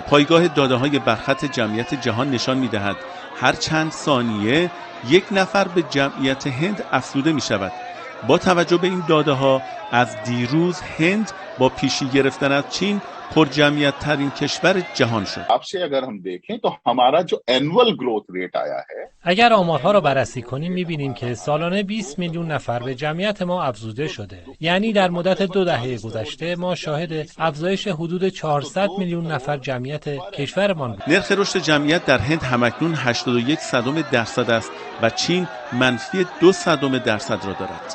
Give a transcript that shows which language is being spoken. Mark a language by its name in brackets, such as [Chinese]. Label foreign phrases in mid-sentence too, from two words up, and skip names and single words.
[Persian] پایگاه داده‌های برخط جمعیت جهان نشان می‌دهد هر چند ثانیه یک نفر به جمعیت هند افزوده می‌شود. با توجه به این داده‌ها از دیروز هند با پیشی گرفتن از چین پرجمعیت ترین کشور جهان شد. [Hindi] आपसे अगर हम देखें तो हमारा जो [English] annual growth rate [Hindi] आया है [Persian] اگر آمارها را بررسی کنیم می‌بینیم که سالانه 20 میلیون نفر به جمعیت ما افزوده شده. یعنی در مدت 2 دهه گذشته ما شاهد افزایش حدود 400 میلیون نفر جمعیت کشورمان بود. نرخ رشد جمعیت در هند همکنون 81% است و چین منفی 2% را دارد.